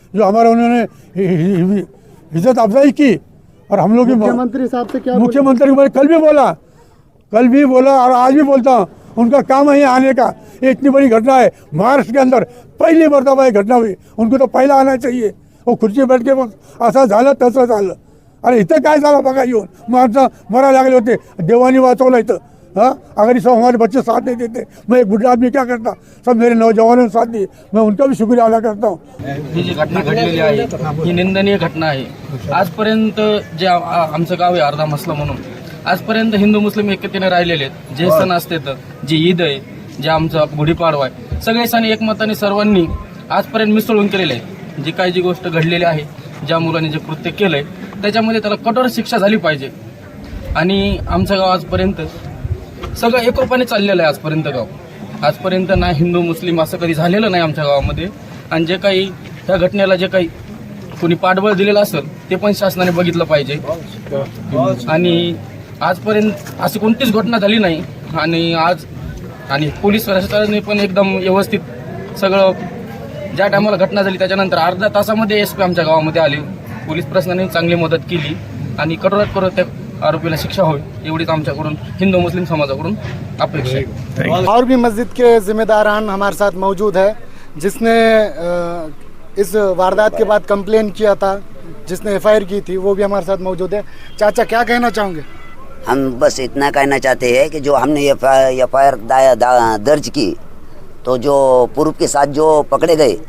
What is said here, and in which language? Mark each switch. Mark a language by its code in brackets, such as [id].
[hi] जो हमारा उन्होंने इज्जत अफजाई की और हम लोग मुख्यमंत्री साहब से क्या मुख्यमंत्री को मैंने कल भी बोला और आज भी बोलता हूँ, उनका काम है आने का। ये इतनी बड़ी घटना है महाराष्ट्र के अंदर, पहली मरतबा ये घटना हुई, उनको तो पहला आना चाहिए। वो खुर्ची बैठ के [mr] असं झालं तसं झालं, अरे इथं काय झालं बघा, येऊन माणसं मरा लागले होते, देवानी वाचवलं इथं। [hi] हाँ, अगर इस हमारे बच्चे साथ नहीं देते, मैं एक बुढ़ा आदमी क्या करता? सब मेरे नौजवानों ने साथ दिए, मैं उनका भी शुक्रिया अदा करता हूँ। [mr] ही जी घटना घडलेली आहे ही निंदनीय घटना आहे। आजपर्यंत जे आमचं गाव आहे अर्धा मसला म्हणून, आजपर्यंत हिंदू मुस्लिम एकतेने राहिलेले आहेत। जे सण असतात, जी ईद आहे, जे आमचा गुढीपाडवा आहे, सगळे सण एकमताने सर्वांनी आजपर्यंत मिसळून केलेले आहेत। जी काही जी गोष्ट घडलेली आहे, ज्या मुलाने जे कृत्य केलंय त्याच्यामध्ये त्याला कठोर शिक्षा झाली पाहिजे। आणि आमचं गाव आजपर्यंत सगळं एकोपाने चाललेलं आहे। आजपर्यंत ना हिंदू मुस्लिम असं कधी झालेलं नाही आमच्या गावामध्ये। आणि जे काही त्या घटनेला जे काही कोणी पाठबळ दिलेलं असेल ते पण शासनाने बघितलं पाहिजे। आणि आजपर्यंत अशी कोणतीच घटना झाली नाही। आणि पोलीस प्रशासनाने पण एकदम व्यवस्थित सगळं, ज्या टायमाला घटना झाली त्याच्यानंतर अर्ध्या तासामध्ये एसपी आमच्या गावामध्ये आले। पोलीस प्रशासनाने चांगली मदत केली आणि कठोरात कठोर त्या आरोपीला शिक्षा होईल एवढीच आमच्याकडून हिंदू मुस्लिम समाजाकडून अपेक्षा आहे। [hi] और भी मस्जिद के जिम्मेदारान हमारे साथ मौजूद है, जिसने इस वारदात के बाद कंप्लेन किया था, जिसने एफआईआर की थी, वो भी हमारे साथ मौजूद है। चाचा, क्या कहना चाहोगे? हम बस इतना कहना चाहते हैं कि जो हमने एफआईआर दर्ज की, तो जो पूर्व के साथ जो पकड़े गए,